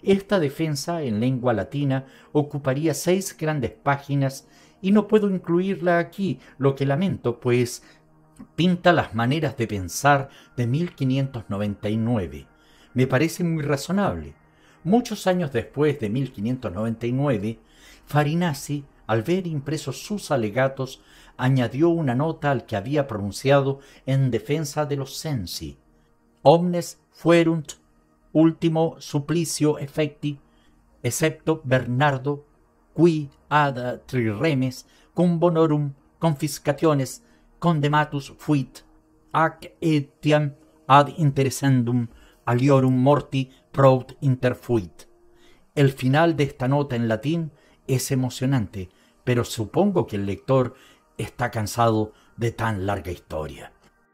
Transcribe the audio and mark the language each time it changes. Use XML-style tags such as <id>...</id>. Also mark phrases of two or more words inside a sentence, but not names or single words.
<es>Esta defensa en lengua latina ocuparía 6 grandes páginas y no puedo incluirla aquí, lo que lamento, pues pinta las maneras de pensar de 1599. Me parece muy razonable. Muchos años después de 1599, Farinazzi, al ver impresos sus alegatos, añadió una nota al que había pronunciado en defensa de los censi.</es> <la>Omnes fuerunt ultimo supplicio effecti, excepto Bernardo, qui ad triremes cum bonorum confiscationes condematus fuit, ac etiam ad interessendum aliorum morti prout interfuit.</la> <es>El final de esta nota en latín es emocionante, pero supongo que el lector está cansado de tan larga historia.</es>